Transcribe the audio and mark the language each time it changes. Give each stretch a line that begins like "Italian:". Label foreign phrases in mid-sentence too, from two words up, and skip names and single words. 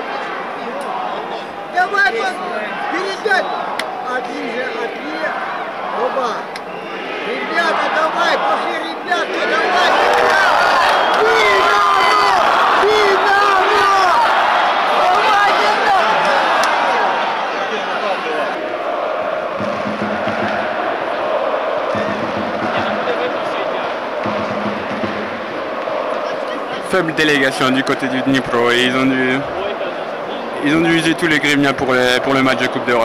Russian: Давай, передать! Отли! Оба! Ребята, давай, пошли, ребята, давай! Динамо! Давай,
French: Faible délégation du côté du Dnipro et ils ont dû user tous les Gremia pour le match de Coupe d'Europe.